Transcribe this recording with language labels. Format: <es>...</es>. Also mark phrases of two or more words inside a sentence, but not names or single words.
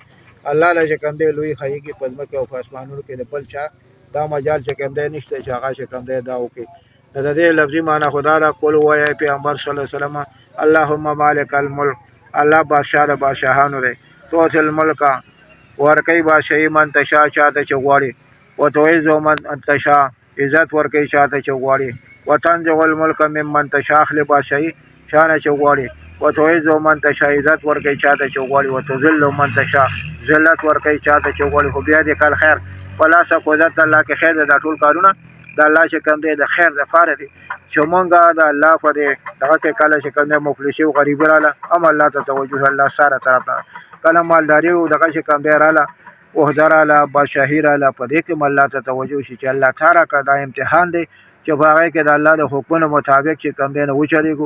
<ps>الله له چې کوم دی لوی ښایي په ځمکې او په اسمانونو کې د بل چا دا مجال چې کوم دی نشته چې هغه چې کوم دی دا وکړي. د دې لفظي معنی خدا را کول وایي پیغمبر</ps> <ar>صلی الله علیه وسلم: اللهم مالک الملک،</ar> <ps>الله بادشاه د بادشاهانو دی.</ps> <ar>تؤتی الملک،</ar> <ps>ورکوي بادشاهي</ps> <ar>من تشاء</ar> <ps>چاته چې غواړي،</ps> <ar>وتعز من تشاء،</ar> <ps>عزت ورکوي چاته چې غواړي،</ps> <ar>وتنزع الملک ممن تشاء،</ar> <ps>اخلي بادشاهي چانه چې غواړي،</ps> <ar>وتعز من تشاء،</ar> <ps>عزت ورکوي چاته چې غواړي،</ps> <ar>وتذل من تشاء،</ar> <ps>ذلت ورکوي چاته چې غواړي. خو بیا دې کل خیر په لاسه قدرت الله کې خیر دا ټول کارونه د الله چې کوم دی د خیر دپاره دي چې مونږ د الله په دې دغه کې کله چې کوم دی مفلسي او غریبي راله هم الله ته توجه الله ساره طرف نه، کله مالداري او دغه چې کوم دی راله عهده راله بادشاهي راله په دې کې هم الله ته توجه شي چې الله تا راکړه دا امتحان دی چې په هغې کې د الله د حکمونو مطابق چې کوم دی نه وچلېږو.</ps>